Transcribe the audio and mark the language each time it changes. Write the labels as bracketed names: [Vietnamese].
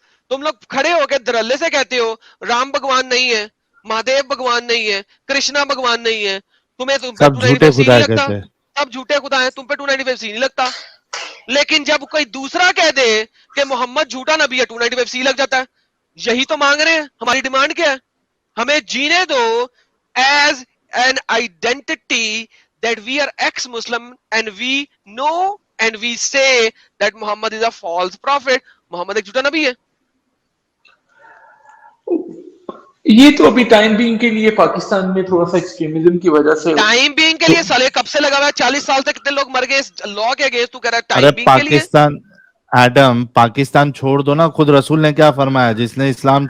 [Urdu] تم لوگ کھڑے ہو کے دھڑلے سے کہتے ہو رام بھگوان نہیں ہے, مہادیو بھگوان نہیں ہے, کرشنا بھگوان نہیں ہے, تمہیں 295C نہیں لگتا. سب جھوٹے خدا ہیں, تم پہ 295C نہیں لگتا. لیکن جب کوئی دوسرا کہہ دے کہ محمد جھوٹا نبی ہے 295C لگ جاتا ہے. یہی تو مانگ رہے ہیں. ہماری ڈیمانڈ کیا ہے؟ ہمیں جینے دو [English] As an identity that we are ex-Muslim and we know and we say that Muhammad is a false prophet. [Urdu] محمد ایک جھوٹا نبی ہے. یہ تو ابھی ٹائم بینگ کے لیے پاکستان میں تھوڑا سا ایکسٹریمزم کی وجہ سے ٹائم بینگ کے لیے سالے کب سے لگا ہوا ہے 40 سال تک کتنے لوگ مر گئے اس لا کے اگینسٹ تو کہہ رہا ہے ارے ٹائم بینگ کے لیے پاکستان ایڈم پاکستان چھوڑ دو نا, خود رسول نے کیا فرمایا, جس نے اسلام